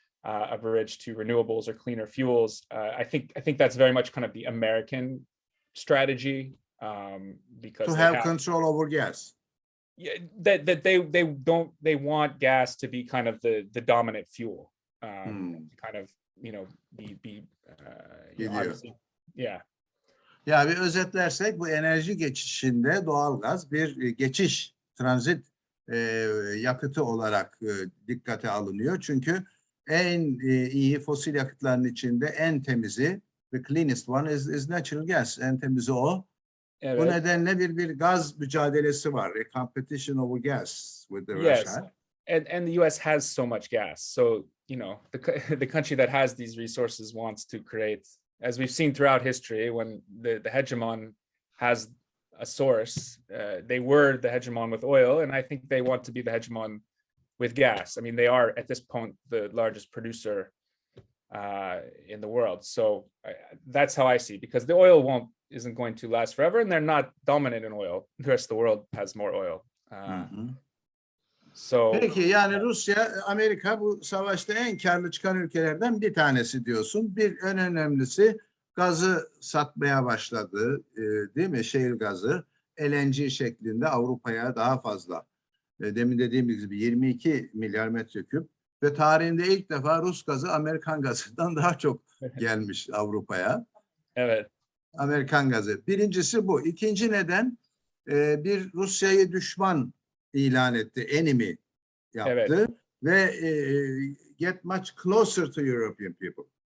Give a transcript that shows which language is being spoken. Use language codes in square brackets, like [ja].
[en] a bridge to renewables or cleaner fuels. I think that's very much kind of the American strategy, because To they have have, control over gas. yeah, that they want gas to be kind of the dominant fuel, to kind of be [tr] Gidiyor. [en] obviously, yeah. [tr] Ya bir özetlersek bu enerji geçişinde doğalgaz bir geçiş, transit yakıtı olarak dikkate alınıyor. Çünkü en iyi fosil yakıtların içinde en temizi, [en] the cleanest one is natural gas. [tr] En temizi o. Bu Evet. nedenle bir gaz mücadelesi var. [en] A competition over gas with the Yes. Russia. And the US has so much gas. So, the country that has these resources wants to create, as we've seen throughout history, when the hegemon has a source, they were the hegemon with oil, and I think they want to be the hegemon with gas. I mean, they are at this point the largest producer in the world. So that's how I see, because the oil isn't going to last forever, and they're not dominant in oil. The rest of the world has more oil. So [tr] Peki yani Rusya, Amerika bu savaşta en karlı çıkan ülkelerden bir tanesi diyorsun. Bir en önemlisi gazı satmaya başladı, değil mi? Şehir gazı, LNG şeklinde Avrupa'ya daha fazla. Demin dediğimiz gibi 22 milyar metreküp ve tarihinde ilk defa Rus gazı Amerikan gazından daha çok gelmiş Avrupa'ya. evet. Amerikan gazı. Birincisi bu. İkinci neden bir Rusya'yı düşman ilan etti, enemy yaptı, Evet. [en] ve get much closer to European people.